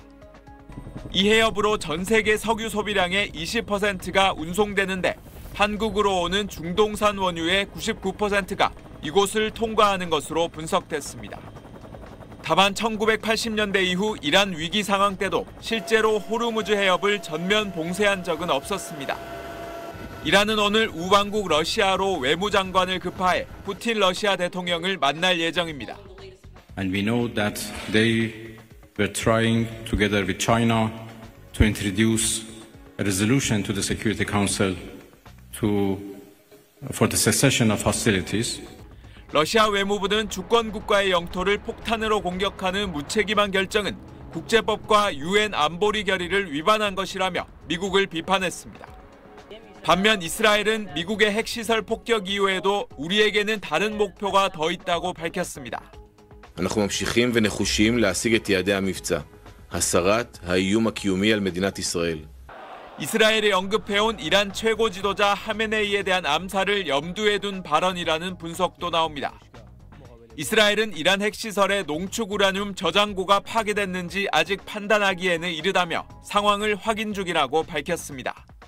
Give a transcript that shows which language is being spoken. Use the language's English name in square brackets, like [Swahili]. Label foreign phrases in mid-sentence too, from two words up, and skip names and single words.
[Korean] 이 해협으로 전 세계 석유 소비량의 20%가 운송되는데 한국으로 오는 중동산 원유의 99%가 이곳을 통과하는 것으로 분석됐습니다. 다만 1980년대 이후 이란 위기 상황 때도 실제로 호르무즈 해협을 전면 봉쇄한 적은 없었습니다. 이란은 오늘 우방국 러시아로 외무장관을 급파해 푸틴 러시아 대통령을 만날 예정입니다. [English] And we know that they were trying together with China to introduce a resolution to the Security Council for the cessation of hostilities. [Korean] 러시아 외무부는 주권 국가의 영토를 폭탄으로 공격하는 무책임한 결정은 국제법과 유엔 안보리 결의를 위반한 것이라며 미국을 비판했습니다. 반면 이스라엘은 미국의 핵시설 폭격 이후에도 우리에게는 다른 목표가 더 있다고 밝혔습니다. [Hebrew] אנחנו ממשיכים ונחושים להשיג את יעדי המבצע, הסרת האיום הקיומי על מדינת ישראל. [Korean] 이스라엘이 언급해온 이란 최고 지도자 하메네이에 대한 암살을 염두에 둔 발언이라는 분석도 나옵니다. 이스라엘은 이란 핵시설의 농축 우라늄 저장고가 파괴됐는지 아직 판단하기에는 이르다며 상황을 확인 중이라고 밝혔습니다.